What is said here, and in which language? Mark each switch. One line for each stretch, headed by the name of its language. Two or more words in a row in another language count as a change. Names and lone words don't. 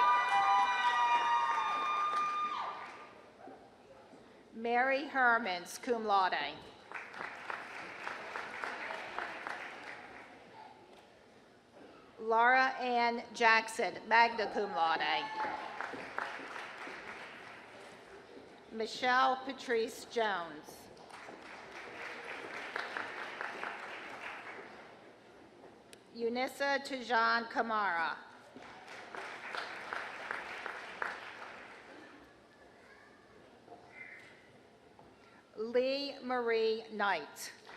English: Mary Hermans,
Latin: cum laude.
English: Laura Ann Jackson,
Latin: magna cum laude.
English: Michelle Patrice Jones. Eunissa Tajan Kamara. Lee Marie Knight.